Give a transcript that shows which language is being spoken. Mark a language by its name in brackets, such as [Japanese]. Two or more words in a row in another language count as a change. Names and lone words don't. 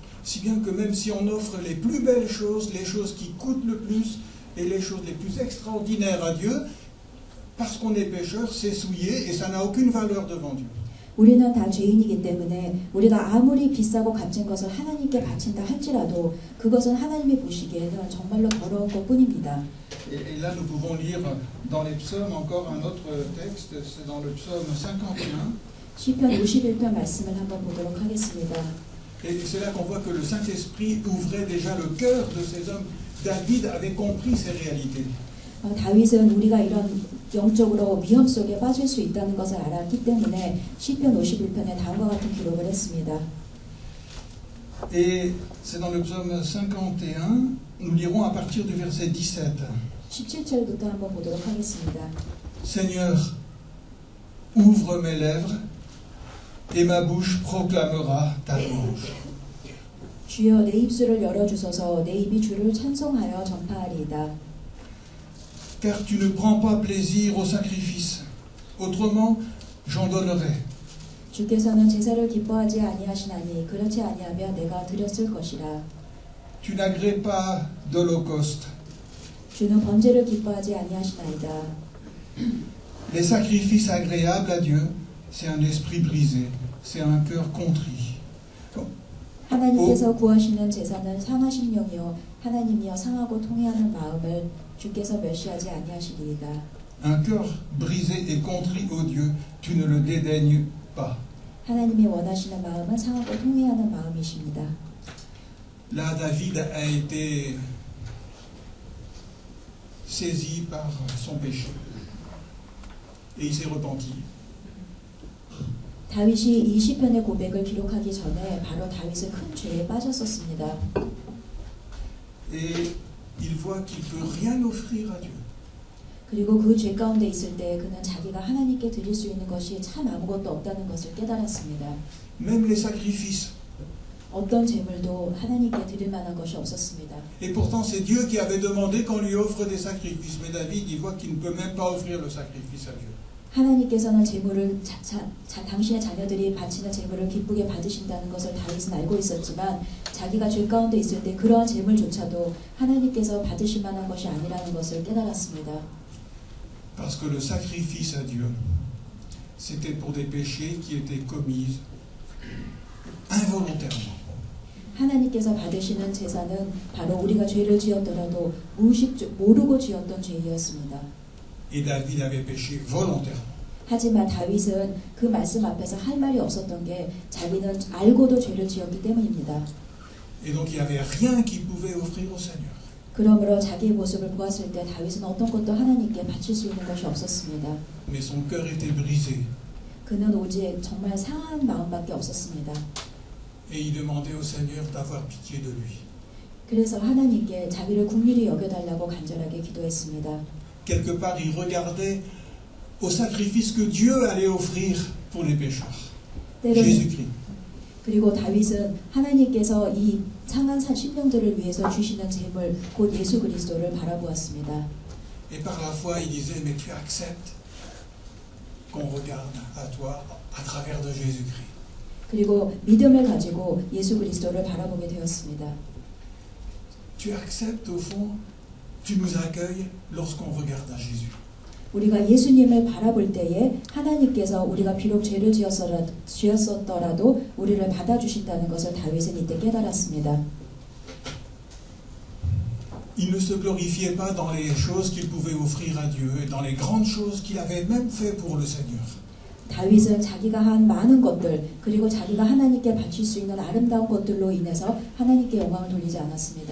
[French] Si bien que même si on offre les plus belles choses, les choses qui coûtent le plus et les choses les plus extraordinaires à Dieu, parce qu'on est pécheur, c'est souillé et ça n'a aucune valeur devant Dieu. [Korean] 우리는 다 죄인이기 때문에 우리가 아무리 비싸고 값진 것을 하나님께 바친다 할지라도 그것은 하나님이 보시기에는 정말로 더러운 것뿐입니다. [French] Et là, nous pouvons lire dans les psaumes encore un autre texte, c'est dans le psaume 51. [Korean] 시편 51편 말씀을 한번 보도록 하겠습니다. [French] Et c'est là qu'on voit que le Saint-Esprit ouvrait déjà le cœur de ces hommes. David avait compris ces réalités. [Korean] 다윗은 우리가 이런 영적으로 위험 속에 빠질 수 있다는 것을 알았기 때문에 시편 51편에 다음과 같은 기록을 했습니다. [French] Et c'est dans le psaume 51, nous lirons à partir du verset 17. [Korean] 17절부터 한번 보도록 하겠습니다. [French] Seigneur, ouvre mes lèvres et ma bouche proclamera ta louange. [Korean] 주여 내 입술을 열어주소서 내 입이 주를 찬송하여 전파하리이다. [French] Car tu ne prends pas plaisir au sacrifice, autrement j'en donnerais. [Korean] 주께서는 제사를 기뻐하지 아니하시나니 그렇지 아니하면 내가 드렸을 것이라. [French] Tu n'agrées pas d'holocauste. [Korean] 주는 번제를 기뻐하지 아니하시나이다. [French] Les sacrifices agréables à Dieu, c'est un esprit brisé, c'est un cœur contrit. [Korean] 하나님께서 구하시는 제사는 상하신 영이요 하나님이여 상하고 통회하는 마음을 주께서 멸시하지 아니하시리이다. [French] Un cœur brisé et contrit, ô Dieu, tu ne le dédaignes pas. [Korean] 하나님이 원하시는 마음은 상하고 통회하는 마음이십니다. [French] Là, David a été saisi par son péché et il s'est repenti. [Korean] 다윗이 이 시편의 고백을 기록하기 전에 바로 다윗은 큰 죄에 빠졌었습니다. [French] Et il voit qu'il ne peut rien offrir à Dieu. [Korean] 그리고 그 죄 가운데 있을 때 그는 자기가 하나님께 드릴 수 있는 것이 참 아무것도 없다는 것을 깨달았습니다. [French] Même les sacrifices. [Korean] 어떤 제물도 하나님께 드릴 만한 것이 없었습니다. [French] Et pourtant, c'est Dieu qui avait demandé qu'on lui offre des sacrifices. Mais David, il voit qu'il ne peut même pas offrir le sacrifice à Dieu. [Korean] 하나님께서는 제물을 당신의 자녀들이 바치는 제물을 기쁘게 받으신다는 것을 다윗은 알고 있었지만 자기가 죄 가운데 있을 때 그러한 제물조차도 하나님께서 받으실 만한 것이 아니라는 것을 깨달았습니다. [French] Parce que le sacrifice à Dieu, c'était pour des péchés qui étaient commis involontairement. [Korean] 하나님께서 받으시는 제사는 바로 우리가 죄를 지었더라도 모르고 지었던 죄이었습니다. [French] Et David avait péché volontairement. [Korean] 하지만 다윗은 그 말씀 앞에서 할 말이 없었던 게 자기는 알고도 죄를 지었기 때문입니다. [French] Et donc il n'y avait rien qu'il pouvait offrir au Seigneur. [Korean] 그러므로 자기의 모습을 보았을 때 다윗은 어떤 것도 하나님께 바칠 수 있는 것이 없었습니다. [French] Mais son cœur était brisé. [Korean] 그는 오직 정말 상한 마음밖에 없었습니다. [French] Et il demandait au Seigneur d'avoir pitié de lui. [Korean] 그래서 하나님께 자기를 긍휼히 여겨달라고 간절하게 기도했습니다. [French] Quelque part, il regardait au sacrifice que Dieu allait offrir pour les pécheurs. Jésus-Christ. [Korean] 그리고 다윗은 하나님께서 이 상한 심령들을 위해서 주시는 제물 곧 예수 그리스도를 바라보았습니다. [French] Et par la foi, il disait, mais tu acceptes qu'on regarde à toi à travers de Jésus-Christ. [Korean] 그리고 믿음을 가지고 예수 그리스도를 바라보게 되었습니다. [French] Tu acceptes au fond, tu nous accueilles lorsqu'on regarde à Jésus. [Korean] 우리가 예수님을 바라볼 때에 하나님께서 우리가 비록 죄를 지었었더라도 우리를 받아주신다는 것을 다윗은 이때 깨달았습니다. [French] Il ne se glorifiait pas dans les choses qu'il pouvait offrir à Dieu et dans les grandes choses qu'il avait même fait pour le Seigneur. [Korean] 다윗은 자기가 한 많은 것들 그리고 자기가 하나님께 바칠 수 있는 아름다운 것들로 인해서 하나님께 영광을 돌리지 않았습니다.